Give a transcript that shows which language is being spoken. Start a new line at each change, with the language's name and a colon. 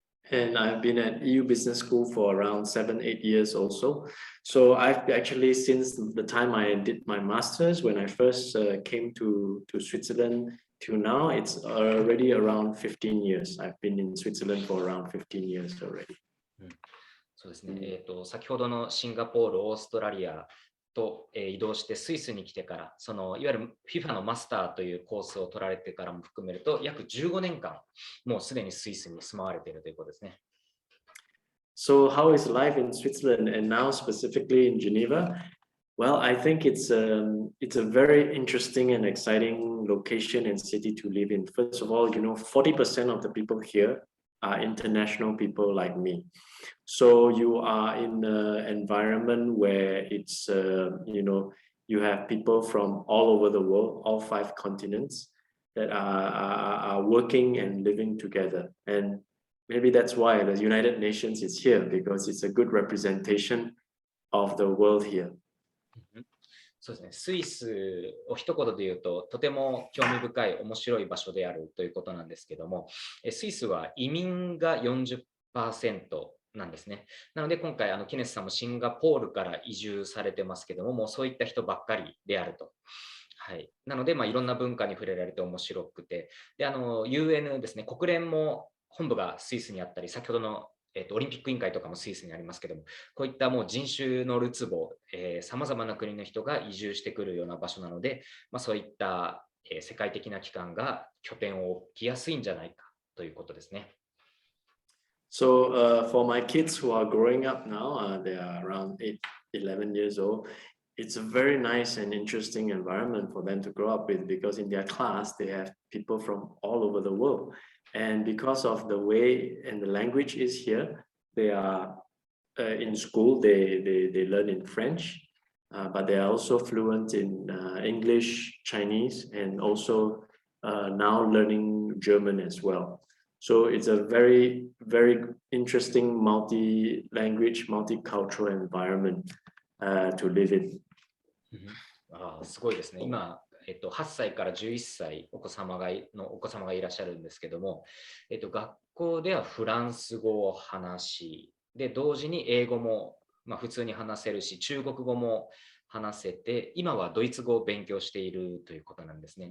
English: And I've been at EU Business School for around 7-8 years also. So I've actually, since the time I did my master's, when I first came to Switzerland till now, it's already around 15 years. I've been in Switzerland for around 15 years already.
Japanese: そうですね。先ほどのシンガポール、オーストラリアと、移動してスイスに来てから、いわゆる FIFA のマスターというコースを取られてからも含めると、約15年間、もうすでにスイスに住まわれているということですね。
English: So how is life in Switzerland and now specifically in Geneva? Well, I think it's a very interesting and exciting location and city to live in. First of all, 40% of the people here are international people like me. So you are in an environment where it's, you have people from all over the world, all 5 continents that are working and living together. And maybe that's why the United Nations is here, because it's a good representation of the world here.
Japanese: そうですね、スイスを一言で言うと、とても興味深い面白い場所であるということなんですけども、スイスは移民が 40% なんですね。なので今回ケネスさんもシンガポールから移住されてますけども、もうそういった人ばっかりであると。はい、なので、いろんな文化に触れられて面白くて、でUN ですね、国連も本部がスイスにあったり、先ほどのオリンピック委員会とかもスイスにありますけども、こういったもう人種のるつぼ、さまざまな国の人が移住してくるような場所なので、そういった、世界的な機関が拠点を置きやすいんじゃないかということですね。
English: So for my kids who are growing up now, they are around 11 years old. It's a very nice and interesting environment for them to grow up with, because in their class they have people from all over the world. And because of the way and the language is here, they are in school, they learn in French, but they are also fluent in English, Chinese, and also now learning German as well. So it's a very, very interesting multi-language, multicultural environment to live in.
Japanese: すごいですね。今8歳から11歳お子様がいらっしゃるんですけども、学校ではフランス語を話し、で同時に英語も、普通に話せるし、中国語も話せて、今はドイツ語を勉強しているということなんですね。